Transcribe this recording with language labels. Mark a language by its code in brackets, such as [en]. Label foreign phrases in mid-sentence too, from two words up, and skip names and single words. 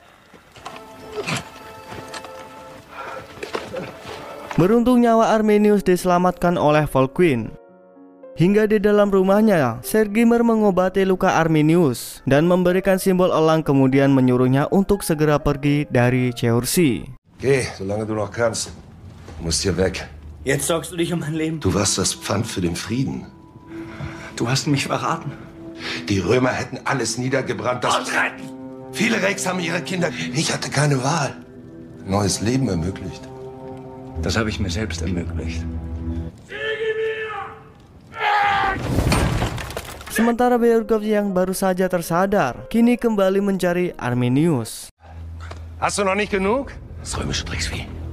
[id] beruntung nyawa Arminius diselamatkan oleh Volkwin. Hingga di dalam rumahnya, Sergimer mengobati luka Arminius dan memberikan simbol elang, kemudian menyuruhnya untuk segera pergi dari Chaucer. [de] Geh, solange du noch kannst. Du musst hier weg. Jetzt sorgst du dich um mein Leben. Du warst das Pfand für den Frieden. Du hast mich verraten. Die Römer hätten alles niedergebrannt. Viele Reichs haben ihre Kinder. Ich hatte keine Wahl. Neues Leben ermöglicht. Das habe ich mir selbst ermöglicht. [id] Sementara Berghoff yang baru saja tersadar, kini kembali mencari Arminius. [de] Hast du noch nicht genug? Das römische Drecksvieh.